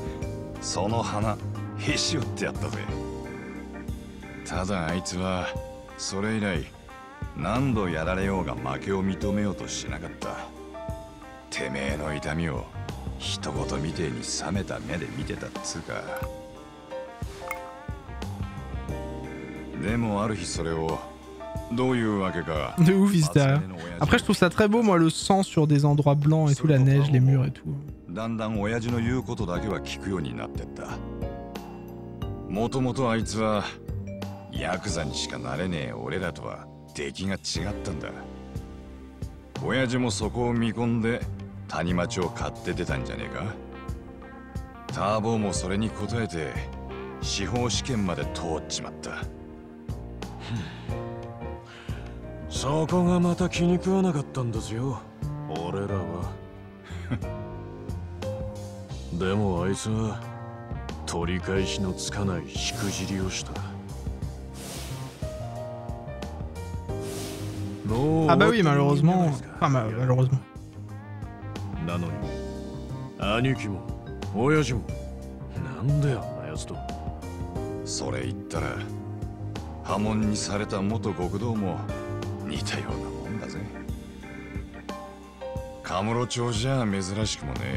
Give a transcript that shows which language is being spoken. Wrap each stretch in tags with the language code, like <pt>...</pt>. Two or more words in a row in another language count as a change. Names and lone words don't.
<ja>その花へし折ってやったぜ。ただあいつはそれ以来何度やられようが負けを認めようとしなかった。てめえの痛みを一言みてえに冷めた目で見てたっつうか。でもある日それをどういうわけか。</ja> <fr>De ouf, Vista. Après, je trouve ça très beau, moi, le sang sur des endroits blancs et tout, la neige, les murs et tout.</fr> <ja>だんだん親父の言うことだけは聞くようになってった。もともとあいつはヤクザにしかなれねえ俺らとは出来が違ったんだ。親父もそこを見込んで谷町を買って出たんじゃねえか。ターボーもそれに応えて司法試験まで通っちまった。そこがまた気に食わなかったんですよ、俺らは。でもあいつは取り返しのつかないしくじりをした。</ja> <fr>Ah bah oui, malheureusement. Enfin, malheureusement.</fr> <ja>なのに兄貴も親父もなんであんなやつと。それ言ったら破門にされた元極道も似たようなもんだぜ。カムロ町じゃ珍しくもね。</ja>